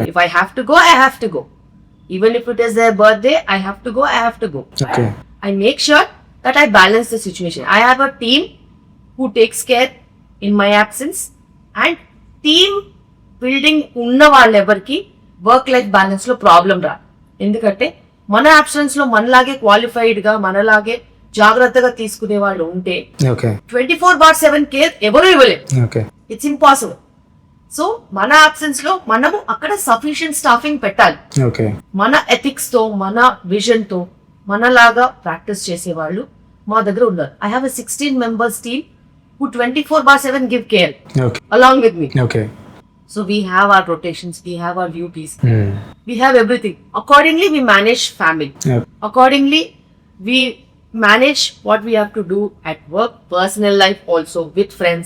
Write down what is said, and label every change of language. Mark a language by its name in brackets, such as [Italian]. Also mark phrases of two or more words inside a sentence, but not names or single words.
[English] If I have to go, I have to go. Even if it is their birthday, I have to go, I have to go. Okay. I make sure that I balance the situation. I have a team who takes care in my absence, and team building [Telugu] ఉన్న వాళ్ళెవరికి [English] work life balance [Telugu] లో ప్రాబ్లమ్ రా. ఎందుకంటే మన అబ్సెన్స్ లో మనలాగే క్వాలిఫైడ్ గా మనలాగే జాగ్రత్తగా తీసుకునే వాళ్ళు ఉంటే ఓకే 24/7 కేర్ ఎవరు ఇవ్వలేరు. ఓకే. [English] It's impossible. [Telugu] సో మన అబ్సెన్స్ లో మనము అక్కడ [English] sufficient staffing [Telugu] పెట్టాలి. ఓకే. మన ఎథిక్స్ తో, మన విజన్ తో మనలాగా ప్రాక్టీస్ చేసేవాళ్ళు మా దగ్గర ఉన్నారు. [English] I have 16 members team who 24/7 give care along with me. Okay. So we have our rotations, we have our duties, we have everything. Accordingly we manage family. Accordingly We manage what we have to do at work, personal life also, with friends.